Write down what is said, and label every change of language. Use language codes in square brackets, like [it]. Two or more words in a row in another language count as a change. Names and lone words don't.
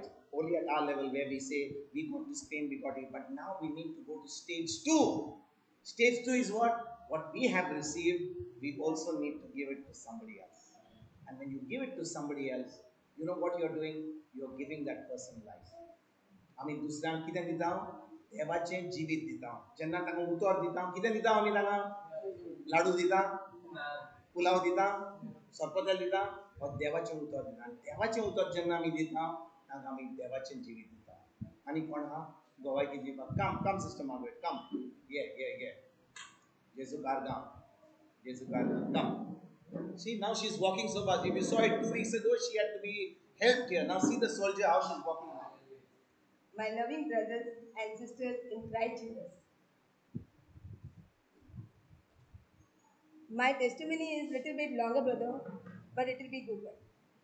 [en] Only at our level where we say, we got this pain, we got it. But now we need to go to stage 2. Stage 2 is what? What we have received, we also need to give it to somebody else. And when you give it to somebody else, you know what you're doing? You're giving that person life. [kok] आम्ही दुसऱ्यांक कितें दिता देवाचें जिवीत दिता जेन्ना ताका उतर दिता कितें दिता आमी ताका लाडू दिता पुलाव दिता सरपतेल दिता वा देवाचें उतर दिता आनी देवाचें उतर जेन्ना आमी दिता ताका आमी देवाचें जिवीत दिता आनी कोण आहा गोवायकी दिवपाक [en] come Sister Margaret come [kok] ये जेजू कारगांव come. [en] See, now she's walking so fast. If you saw it 2 weeks ago, she had to be helped here. Now see the soldier, how she's walking now. My loving brothers and sisters in Christ Jesus. My testimony is little bit longer, brother, but it will be good.